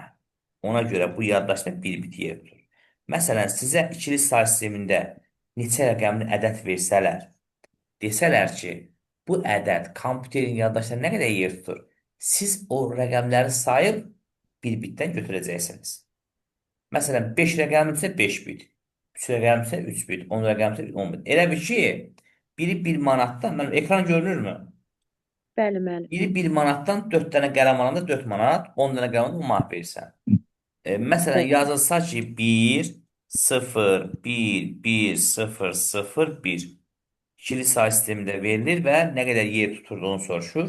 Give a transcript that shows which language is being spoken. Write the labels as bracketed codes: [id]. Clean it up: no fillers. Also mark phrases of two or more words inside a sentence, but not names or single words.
[az] Ona görə bu yaddaşda bir bit yer tutur. Məsələn, sizə ikili say sistemində neçə rəqəmli ədəd versələr, desələr ki, bu ədəd kompüterin yaddaşında nə qədər yer tutur? Siz o rəqəmləri sayıb bir bitdən götürəcəksiniz. Məsələn, 5 rəqəmdirsə 5 bit, 3 rəqəmdirsə 3 bit, 10 rəqəmdirsə 10 bit. Elə bir ki, biri 1 manatdan, ekran görünürmü? Bəli, müəllim. Biri 1 manatdan 4 dənə qələm alanda 4 manat, 10 dənə qələm alanda 10 manat verirsən. Məsələn, Bəli. yazılsa ki, 1, 0, 1, 1, 0, 0, 1. İkili say sistemində verilir və nə qədər yer tuturduğunu soruşur.